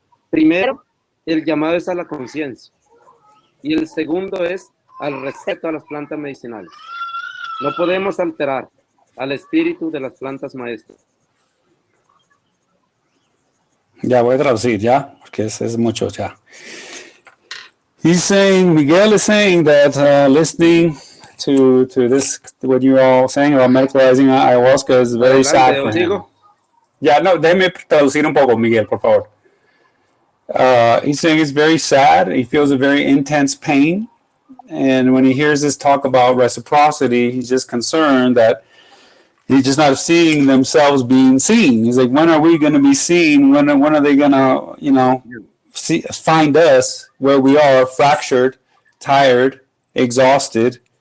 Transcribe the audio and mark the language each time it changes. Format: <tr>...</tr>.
<es>Primero, el llamado es a la conciencia. Y el segundo es al respeto a las plantas medicinales. No podemos alterar al espíritu de las plantas maestras. Ya voy a traducir, ya, porque es mucho, ya.</es> <en>He's saying, Miguel is saying that listening to this, what you're all saying about medicalizing ayahuasca is very sad for him.</en> <es>Ya, no, déjeme traducir un poco, Miguel, por favor.</es> <en>He's saying it's very sad. He feels a very intense pain. And when he hears this talk about reciprocity, he's just concerned that he's just not seeing themselves being seen. He's like, when are we going to be seen? When are they going to, find us where we are fractured, tired, exhausted?</en>